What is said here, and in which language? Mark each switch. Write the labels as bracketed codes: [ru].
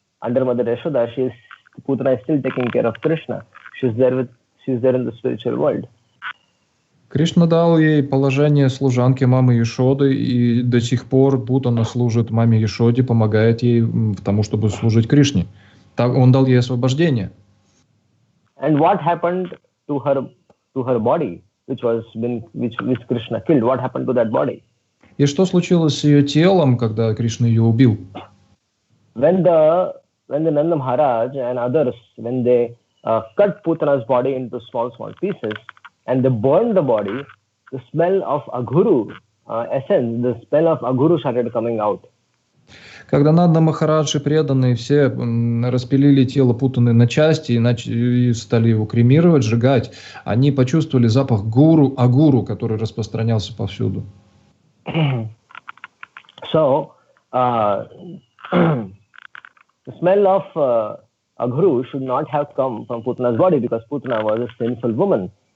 [en] Under Mother Yashoda, Putana is still taking care of Krishna. She's there in the spiritual world. [ru] Кришна дал ей положение служанки мамы Ешоды, и до сих пор Путана служит маме Ешоде, помогает ей в тому, чтобы служить Кришне. Так он дал ей освобождение. [en] And what happened to her body, which Krishna killed? What happened to that body? [ru] И что случилось с ее телом, когда Кришна ее убил? [en] When when the Nanda Maharaj and others, when they cut Putana's body into small pieces and they burned the body, the smell of Aghuru essence, the smell of Aghuru started coming out. [ru] Когда Нанда Махарадж и преданные все распилили тело Путаны на части и стали его кремировать, сжигать, они почувствовали запах агуру, который распространялся повсюду. [en] So, the smell of Aghuru should not have come from Putana's body because Putana was a sinful woman.